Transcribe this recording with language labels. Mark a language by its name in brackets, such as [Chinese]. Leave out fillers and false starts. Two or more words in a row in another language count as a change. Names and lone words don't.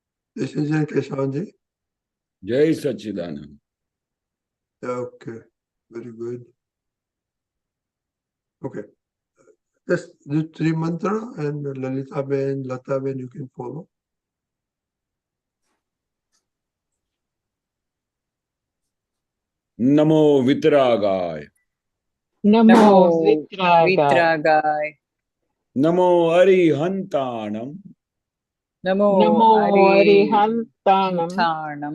[English] This is Keshavanandji. [Hindi] जय सच्चिदानंद. [English] Okay, very good. Okay, just do three mantra and Lalita Ben, Lata Ben, you can follow. [Prakrit languages] नमो वीतरागाय. नमो वीतरागाय. नमो अरिहंताणं. नमो अरिहंताणं.